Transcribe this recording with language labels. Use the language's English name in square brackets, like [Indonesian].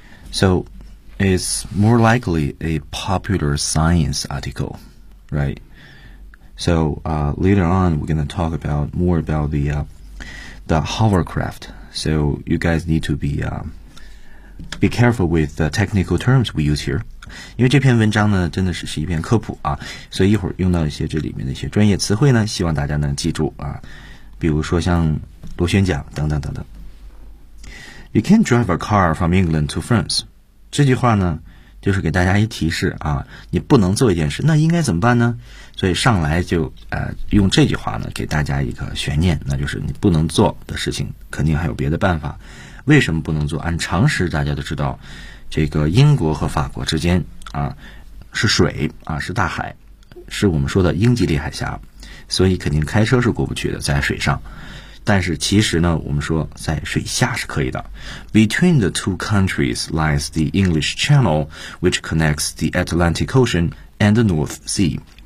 [English] So, it's more likely a popular science article, right? So, later on, we're going to talk about more about the hovercraft. So, you guys need to be careful with the technical terms we use here. [Chinese] 因为这篇文章呢，真的是一篇科普啊，所以一会儿用到一些这里面的一些专业词汇呢，希望大家能记住啊，比如说像螺旋桨等等等等。 [English] You can't drive a car from England to France. [Chinese] 这句话呢就是给大家一提示啊，你不能做一件事，那应该怎么办呢？所以上来就用这句话呢给大家一个悬念，那就是你不能做的事情肯定还有别的办法。为什么不能做？按常识大家都知道，这个英国和法国之间啊是水啊，是大海，是我们说的英吉利海峡，所以肯定开车是过不去的，在水上。但是其实呢，我们说在水下是可以的。 [English] Between the two countries lies the English Channel, which connects the Atlantic Ocean and the North Sea.